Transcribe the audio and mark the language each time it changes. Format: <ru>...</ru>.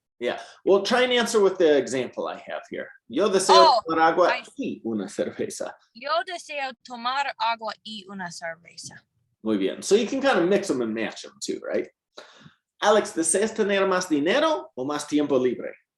<en>Yeah, well, try and answer with the example I have here.</en> <es>Yo deseo tomar agua y una cerveza. Yo deseo tomar agua y una cerveza. Muy bien.</es> <en>So you can kind of mix them and match them too, right?</en> <es>Alex, ¿deseas tener más dinero o más tiempo libre?</es>